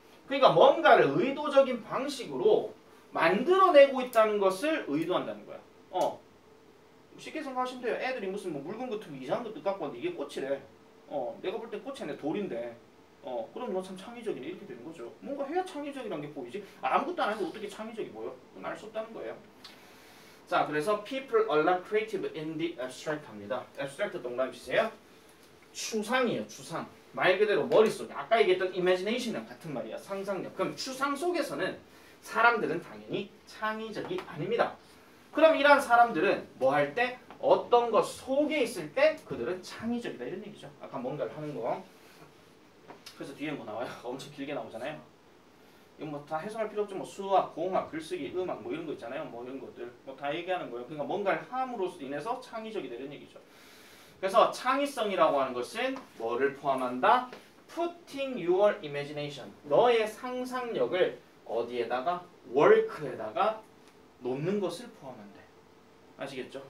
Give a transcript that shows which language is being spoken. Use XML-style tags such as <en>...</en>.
<ko>그러니까 뭔가를 의도적인 방식으로 만들어내고 있다는 것을 의도한다는 거야. 쉽게 생각하시면 돼요. 애들이 무슨 물건 같은 이상한 것도 갖고 왔는데 이게 꽃이래. 내가 볼 때 꽃이 아니라 돌인데. 그럼 너 참 창의적이네 이렇게 되는 거죠. 뭔가 해야 창의적이란 게 보이지. 아무것도 안 해도 어떻게 창의적이 보여? 그건 알 수 없다는 거예요. 자, 그래서</ko> <en>people are not creative in the abstract 합니다.</en> <ko>abstract 동그라미 치세요. 추상이에요. 추상. 말 그대로 머릿속에 아까 얘기했던 imagination이랑 같은 말이야. 상상력. 그럼 추상 속에서는 사람들은 당연히 창의적이 아닙니다. 그럼 이런 사람들은 뭐 할 때? 어떤 것 속에 있을 때 그들은 창의적이다 이런 얘기죠. 아까 뭔가를 하는 거. 그래서 뒤에 뭐 나와요? 엄청 길게 나오잖아요. 이거 뭐 다 해석할 필요 없죠. 뭐 수학, 공학, 글쓰기, 음악 뭐 이런 거 있잖아요. 뭐 이런 것들 뭐 다 얘기하는 거예요. 그러니까 뭔가를 함으로 인해서 창의적이 되는 얘기죠. 그래서 창의성이라고 하는 것은 뭐를 포함한다?</ko> <en>Putting your imagination.</en> <ko>너의 상상력을 어디에다가? work에다가 놓는 것을 포함한대. 아시겠죠?</ko>